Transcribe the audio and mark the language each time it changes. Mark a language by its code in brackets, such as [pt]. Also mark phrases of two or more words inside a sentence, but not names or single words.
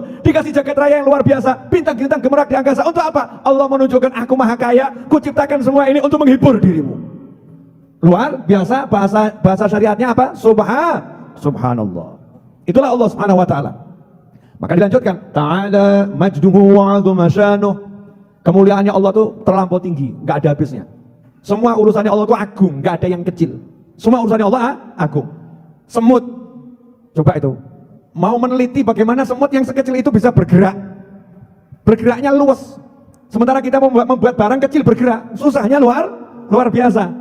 [id] Dikasih jagat raya yang luar biasa, bintang-bintang gemerlap di angkasa. Untuk apa? Allah menunjukkan aku maha kaya, ku ciptakan semua ini untuk menghibur dirimu. Luar biasa, bahasa syariatnya apa? Subhanallah. Itulah Allah [ar] سبحانه وتعالى. [id] Maka dilanjutkan, [ar] تعالى مجده وعظم شأنه. [id] Kemuliaannya Allah itu terlampau tinggi, enggak ada habisnya. Semua urusannya Allah itu agung, enggak ada yang kecil. Semua urusannya Allah agung. Semut, coba itu, mau meneliti bagaimana semut yang sekecil itu bisa bergerak. Bergeraknya luas. Sementara kita membuat barang kecil bergerak, susahnya luar Luar biasa.